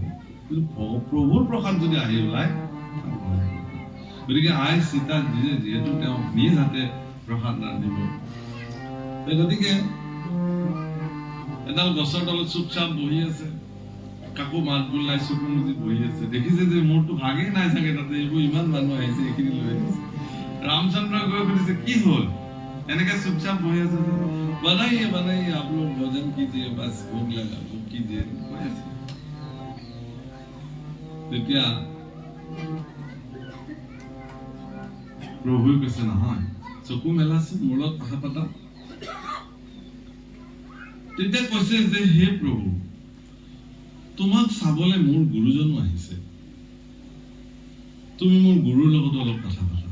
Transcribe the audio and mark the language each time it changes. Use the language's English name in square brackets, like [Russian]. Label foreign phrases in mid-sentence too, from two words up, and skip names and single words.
[Assamese] কিন্তু প্ৰভুৰ প্ৰসাদ যদি আহি ওলায়, গতিকে আই সীতা যিহেতু তেওঁ নিজ হাতে প্ৰসাদ ৰান্ধিব, গতিকে এডাল গছৰ তলত চুপচাপ বহি আছে, কাকো মাত বোল নাই, চকু মুজি বহি আছে। দেখিছে যে মোৰতো ভাগেই নাই চাগে, তাতে এইবোৰ ইমান মানুহ আহিছে, এইখিনি লৈ আহিছে। ৰামচন্দ্ৰ গৈ সুধিছে কি হল, এনেকে চুপচাপ বহি আছে। [Hindi] बनाइए बनाइए आप लोग भोजन कीजिए, बस भूख लगा, भूख कीजिए। [Assamese] তেতিয়া প্ৰভুৱে কৈছে নহয়, চকু মেলাচোন, মোৰ লগত কথা পাতা। তেতিয়া কৈছে যে হে প্ৰভু, তোমাক চাবলে মোৰ গুৰুজনো আহিছে, তুমি মোৰ গুৰুৰ লগত অলপ কথা পাতা।